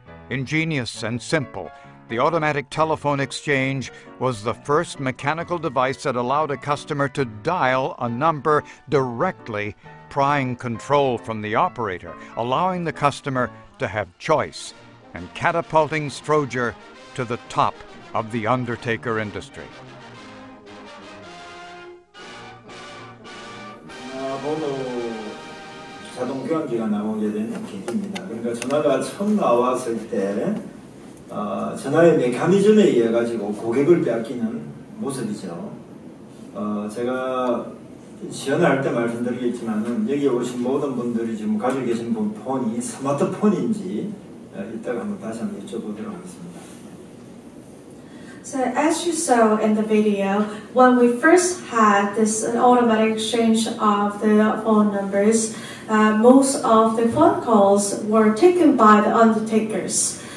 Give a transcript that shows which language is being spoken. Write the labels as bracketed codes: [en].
[en] Ingenious and simple, the automatic telephone exchange was the first mechanical device that allowed a customer to dial a number directly, prying control from the operator, allowing the customer to have choice, and catapulting Strowger to the top of the undertaker industry. [ko] 번호 자동 교환기가 나오게 된 계기입니다. 그러니까 전화가 처음 나왔을 때 전화의 메커니즘에 의해 가지고 고객을 빼앗기는 모습이죠. 제가 시연할 때 말씀드리겠지만은 여기 오신 모든 분들이 지금 가지고 계신 폰이 스마트폰인지 이따가 한번 다시 한번 여쭤보도록 하겠습니다. [en] So as you saw in the video, when we first had this automatic exchange of the phone numbers, most of the phone calls were taken by the undertakers.